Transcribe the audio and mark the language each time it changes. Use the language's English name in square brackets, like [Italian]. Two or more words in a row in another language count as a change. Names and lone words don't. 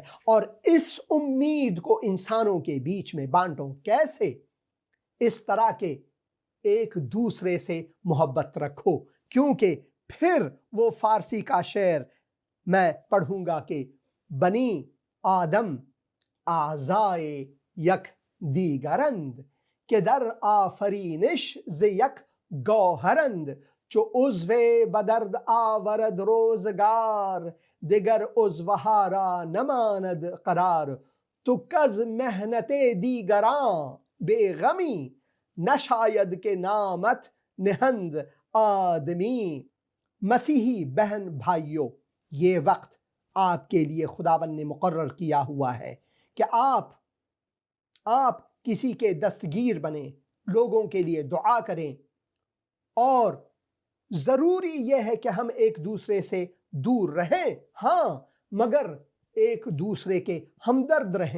[Urdu] اور اس امید کو انسانوں کے بیچ میں بانٹو۔ کیسے؟ اس طرح کے ایک دوسرے سے محبت رکھو، کیونکہ پھر وہ فارسی کا شعر میں پڑھوں گا کہ [Persian] بنی آدم اعضائے یک دیگرند، کہ در آفرینش ز یک گوهرند، چو عضو بدرد آورد روزگار، دگر عضوها را نماند قرار، تو کز محنت دیگران بے غمی، نشاید کہ نامت نہند آدمی۔ [Urdu] مسیحی بہن بھائیوں، یہ وقت آپ کے لیے خداوند نے مقرر کیا ہوا ہے کہ آپ کسی کے دستگیر بنیں، لوگوں کے لیے دعا کریں، اور ضروری یہ ہے کہ ہم ایک دوسرے سے دور رہیں، ہاں، مگر ایک دوسرے کے ہمدرد رہیں۔